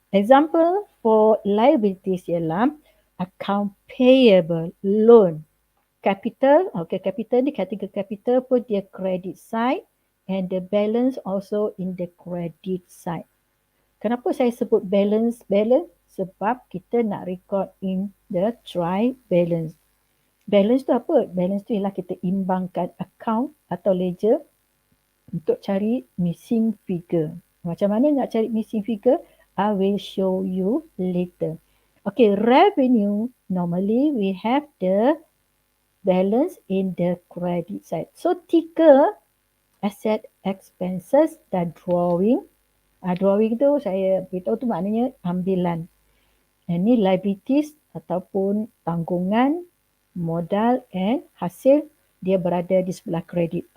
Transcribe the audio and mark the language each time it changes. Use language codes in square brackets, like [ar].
[en] Example for liabilities ialah account payable, loan, capital. Okay, capital ni kategori capital pun dia credit side and the balance also in the credit side. [ms] Kenapa saya sebut balance? [en] Sebab kita nak record in the trial balance. [ms] Balance tu apa? Balance tu ialah kita imbangkan account atau ledger untuk cari missing figure. [en] Macam mana nak cari missing figure? I will show you later. Okay, revenue, normally we have the balance in the credit side. So 3 asset, expenses dan drawing. [ms] Drawing tu saya beritahu tu maknanya ambilan. Ini liabilities ataupun tanggungan, modal and hasil dia berada di sebelah kredit.